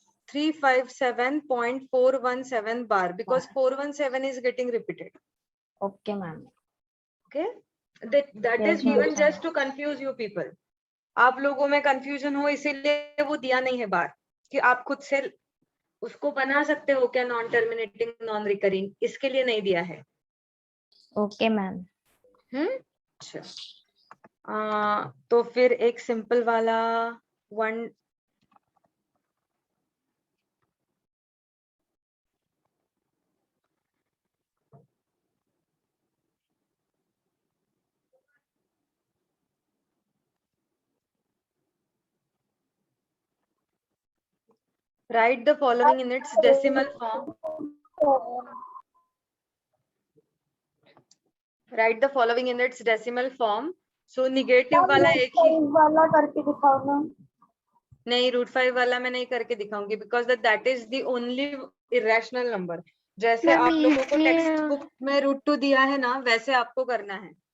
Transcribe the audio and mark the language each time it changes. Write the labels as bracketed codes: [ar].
[en] 357.417 bar because 417 is getting repeated. Okay ma'am. Okay. That is Yes, ma'am. given just to confuse you people. [hi] आप लोगों में confusion हो इसीलिए वो दिया नहीं है बार, कि आप खुद से उसको बना सकते हो क्या नॉन टर्मिनेटिंग नॉन रिकरिंग, इसके लिए नहीं दिया है. [en] Okay ma'am. [hi] अच्छा. तो फिर एक सिंपल वाला one. [en] Write the following in its decimal form. Write the following in its decimal form. [hi] So negative वाला एक ही वाला करके दिखाओ ना. नहीं, √5 वाला मैं नहीं करके दिखाऊंगी [en] because that is the only irrational number. [hi] जैसे [en] ma'am, [hi] आप लोगों को इसमें- टेक्स्ट बुक में √2 दिया है ना, वैसे आपको करना है.